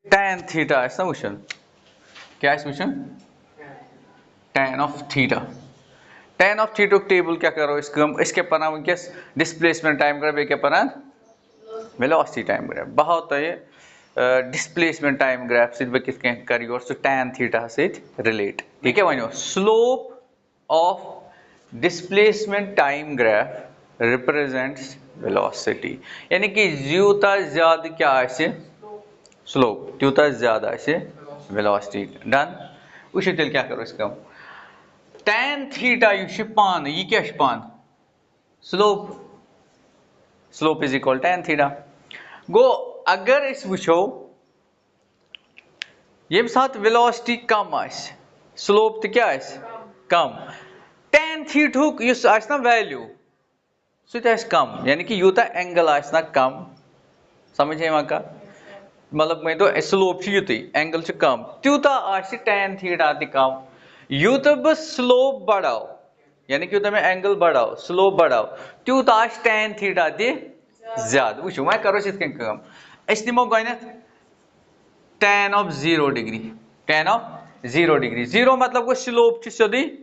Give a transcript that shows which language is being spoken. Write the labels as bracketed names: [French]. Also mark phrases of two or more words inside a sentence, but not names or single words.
[English] tan theta [Kashmiri] آسہِ نا وٕچھُن کیٛاہ آسہِ وٕچھُن [English] tan of theta tan of theta [Kashmiri] ٹیبل کیٛاہ کرو أسۍ کٲم أسۍ کیٛاہ پران وٕنکٮ۪س [English] displacement time graph [Kashmiri] بیٚیہِ کیٛاہ پران [English] velocity time graph [Kashmiri] بہٕ ہاو تۄہہِ [English] displacement time graph [Kashmiri] سۭتۍ بہٕ کِتھ کٔنۍ کرٕ یورٕ سُہ [English] tan theta [Kashmiri] سۭتۍ رِلیٹ یہِ کیٛاہ وَنیو [English] slope of displacement time graph represents velocity [Kashmiri] یعنی کہ یوٗتاہ زیادٕ کیٛاہ آسہِ سلوپ تیوٗتاہ زیادٕ آسہِ ویلاسٹی ڈن وٕچھِو تیٚلہِ کیٛاہ کرو أسۍ کٲم [English] tan theta [Kashmiri] یُس چھُ پانہٕ یہِ کیٛاہ چھُ پانہٕ [English] slope is equal tan theta [Kashmiri] گوٚو اگر أسۍ وٕچھو ییٚمہِ ساتہٕ ویلاسٹی کم آسہِ سلوپ تہِ کیٛاہ آسہِ کم [English] tan theta [Kashmiri] ہُک یُس آسہِ نا ویلیوٗ سُہ تہِ آسہِ کم یعنی کہ یوٗتاہ اینگل آسہِ نا کم سمجھ یِوان کتھ مطلب مٲنۍتو سلوپ چھُ یُتُے اینگل چھُ کم تیوٗتاہ آسہِ [English] tan theta [Kashmiri] تہِ کم یوٗتاہ بہٕ سلوپ بڑاو یعنی کہ یوٗتاہ مےٚ اینگل بڑاو سلوپ بڑاو تیوٗتاہ آسہِ [English] tan theta [Kashmiri] تہِ زیادٕ وٕچھِو وۄنۍ کرو أسۍ یِتھ کٔنۍ کٲم أسۍ نِمو گۄڈٕنٮ۪تھ [English] tan of 0 degree tan of 0 degree [Kashmiri] 0 مطلب گوٚو سلوپ چھُ سیوٚدُے